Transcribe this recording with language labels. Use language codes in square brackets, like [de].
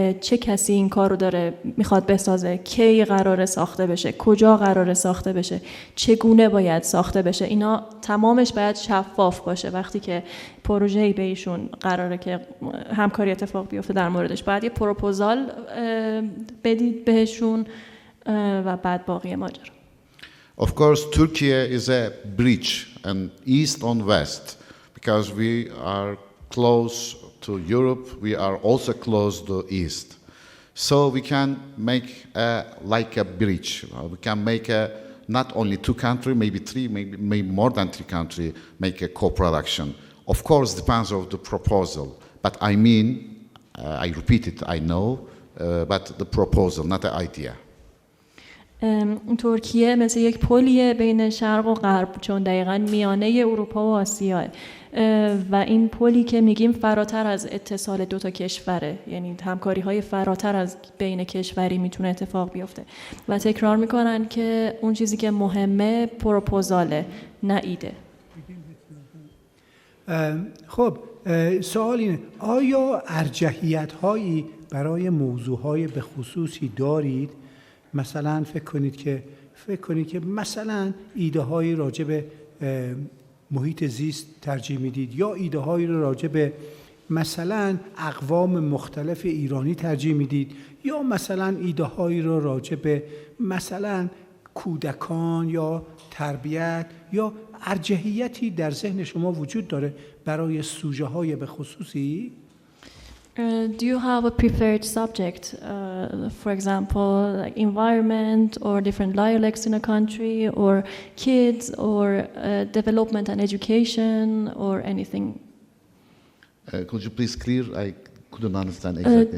[fa] چه کسی این کار رو داره میخواد بسازه؟ کی قراره ساخته بشه؟ کجا قراره ساخته بشه؟ چگونه باید ساخته بشه؟ اینا تمامش باید شفاف باشه. وقتی که پروژه‌ای به ایشون قراره که همکاری اتفاق بیفته در موردش، باید یه پروپوزال بدید بهشون و بعد باقی ماجرا. [en] Of course, Turkey is a bridge, and east on west, because we are close to Europe, we are also close to east. So we can make like a bridge. We can make not only 2 countries, maybe 3, maybe more than 3 countries, make a co-production. Of course, depends on the proposal. But I mean, I repeat it, I know, but the proposal, not the idea. [fa] ترکیه مثل یک پلیه بین شرق و غرب، چون دقیقاً میانه اروپا و آسیاه و این پلی که میگیم فراتر از اتصال 2 تا کشوره، یعنی همکاری‌های فراتر از بین کشوری میتونه اتفاق بیفته و تکرار میکنن که اون چیزی که مهمه پروپوزاله، نه ایده. خب سوال اینه، آیا ارجحیت‌هایی برای موضوعهای به خصوصی دارید؟ مثلا فکر کنید که مثلا ایده‌هایی راجع به محیط زیست ترجیح میدید، یا ایده‌هایی رو راجع به مثلا اقوام مختلف ایرانی ترجیح میدید، یا مثلا ایده‌هایی رو راجع به مثلا کودکان یا تربیت، یا ارجحیتی در ذهن شما وجود داره برای سوژه‌های به خصوصی؟ [en] Do you have a preferred subject, for example, like environment or different dialects in a country, or kids, or development and education, or anything? Could you please clear? I couldn't understand exactly.